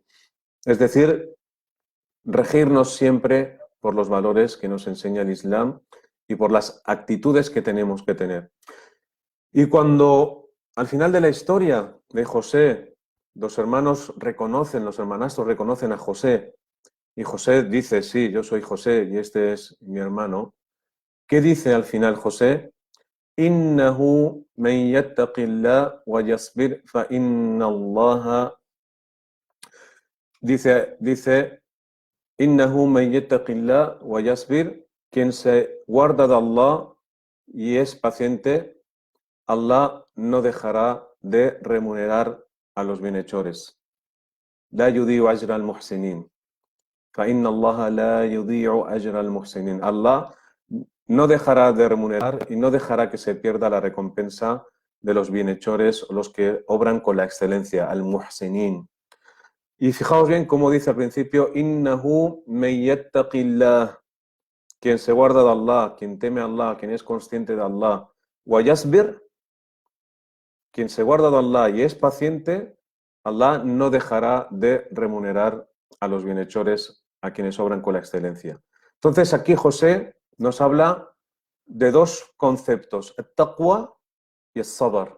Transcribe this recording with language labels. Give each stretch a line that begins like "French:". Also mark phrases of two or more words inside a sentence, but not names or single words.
Spanish: Es decir, regirnos siempre por los valores que nos enseña el Islam y por las actitudes que tenemos que tener. Y cuando al final de la historia de José, los hermanastros reconocen a José, y José dice, sí, yo soy José y este es mi hermano, ¿qué dice al final José?
Arabic: إنه من يتق الله ويصبر فإن الله, dice, إنه من يتق الله ويصبر,
Spanish: quien se guarda de Allah y es paciente, Allah no dejará de remunerar a los bienhechores.
Arabic: لا يضيع أجر المحسنين. فإن الله لا يضيع أجر المحسنين.
Spanish: Allah no dejará de remunerar y no dejará que se pierda la recompensa de los bienhechores o los que obran con la excelencia, al-muhsinin. Y fijaos bien cómo dice al principio,
Arabic: إنه من يتق الله,
Spanish: quien se guarda de Allah, quien teme a Allah, quien es consciente de Allah,
Arabic: ويصبر,
Spanish: quien se guarda de Allah y es paciente, Allah no dejará de remunerar a los bienhechores, a quienes obran con la excelencia. Entonces aquí José nos habla de dos conceptos, el taqwa y el sabr.